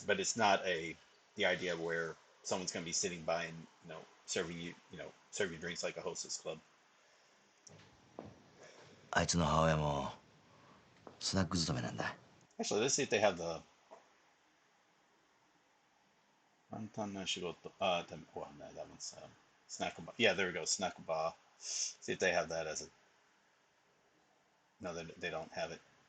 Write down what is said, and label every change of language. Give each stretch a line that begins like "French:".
English: But it's not the idea where someone's going to be sitting by and serving you serve you drinks like a hostess club.
Japanese: あいつの母親もスナック勤めなんだ。
English: Actually, let's see if they have the
Japanese: 簡単な仕事。
English: Oh, no, that one's snack bar. Yeah, there we go, snack bar. See if they have that as a. No, they don't have it.